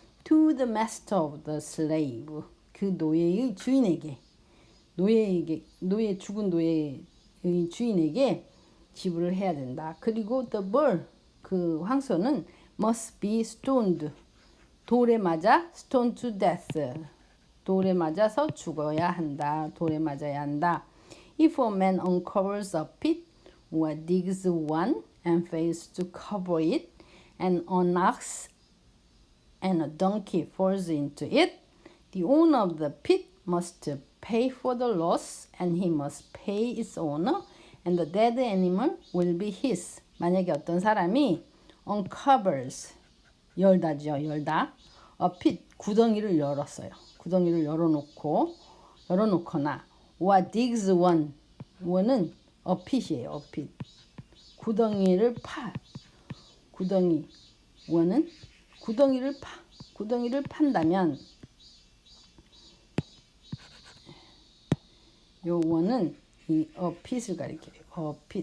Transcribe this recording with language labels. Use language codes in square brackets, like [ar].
[en] to the master of the slave. [ko] 그 노예의 주인에게 노예 죽은 노예의 주인에게 지불을 해야 된다. 그리고 [en] the bull [ko] 그 황소는 [en] must be stoned [ko] 돌에 맞아 [en] stoned to death [ko] 돌에 맞아서 죽어야 한다. 돌에 맞아야 한다. [en] If a man uncovers a pit or digs one and fails to cover it, and an ox and a donkey falls into it, the owner of the pit must pay for the loss, and he must pay its owner, and the dead animal will be his. [ko] 만약에 어떤 사람이 uncovers 열다죠, 열다. [en] a pit [ko] 구덩이를 열었어요. 구덩이를 열어놓거나 [en] or digs one [ko] one은 a pit이에요. [en] a pit [ko] 구덩이를 구덩이 one은 구덩이를 판다면 요 one은 이 a pit을 가리켜요.